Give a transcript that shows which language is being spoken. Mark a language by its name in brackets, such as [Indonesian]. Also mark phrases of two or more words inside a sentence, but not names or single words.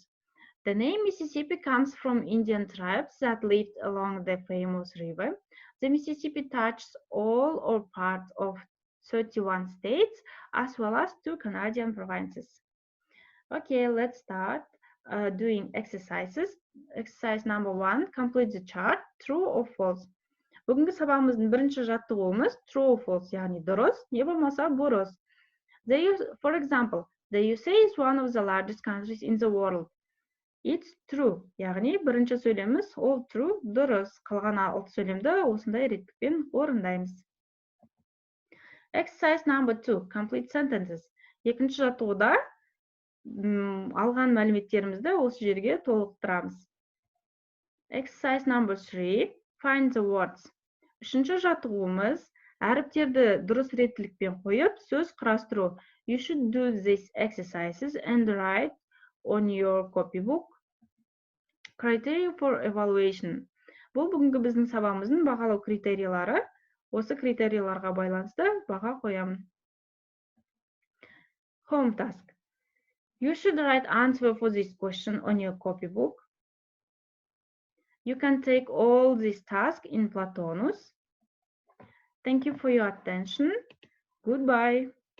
[English] The name Mississippi comes from Indian tribes that lived along the famous river. The Mississippi touches all or part of 31 states as well as 2 Canadian provinces. Okay, let's start doing exercises. Exercise number 1, complete the chart, true or false. [Kazakh] Бүгінгі сабағымыздың бірінші жаттығуымыз [English] true false, [Kazakh] яғни дұрыс, не болмаса бұрыс. [English] For example, the USA is one of the largest countries in the world. It's true, [Kazakh] яғни бірінші сөйлеміміз [English] all true, [Kazakh] дұрыс. Қалған 6 сөйлемді осындай реттікпен орындаймыз. [English] Exercise number 2, complete sentences. [Kazakh] Екінші жаттығуда алған мәліметтерімізді осы жерге толықтырамыз. [English] Exercise number 3, find the words. [Kazakh] Үшінші жаттығуымыз әріптерді дұрыс реттілікпен қойып, сөз құрастыру. [English] You should do these exercises and write on your copybook. Criteria for evaluation. [Kazakh] Бұл бүгінгі біздің сабағымыздың бағалау критериялары. Осы критерияларға байланысты баға қоямын. [English] Home task. You should write answer for this question on your copybook. You can take all these tasks in Platonus. Thank you for your attention. Goodbye.